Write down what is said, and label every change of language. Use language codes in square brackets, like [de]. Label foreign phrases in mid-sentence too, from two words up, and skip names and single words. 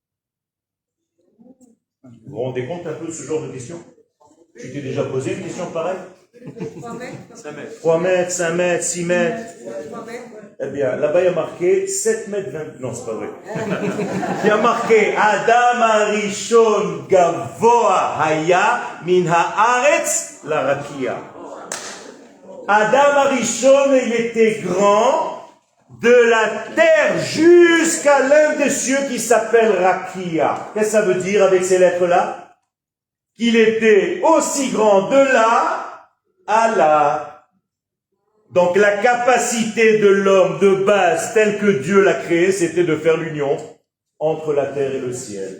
[fr] Vous vous rendez compte un peu de ce genre de question? Tu t'es déjà posé une question pareille? 3 mètres. 3 mètres, 5 mètres, 6 mètres. 3 mètres. Eh bien, là-bas, il y a marqué 7 mètres 20. Non, c'est pas vrai. Il y a marqué [he] אדם הראשון גבוה היה מן הארץ לרקיע. [fr] Adam Arishon, il était grand de la terre jusqu'à l'un des cieux qui s'appelle Rakia. Qu'est-ce que ça veut dire avec ces lettres-là? Qu'il était aussi grand de là à là. Donc la capacité de l'homme de base, telle que Dieu l'a créé, c'était de faire l'union entre la terre et le ciel.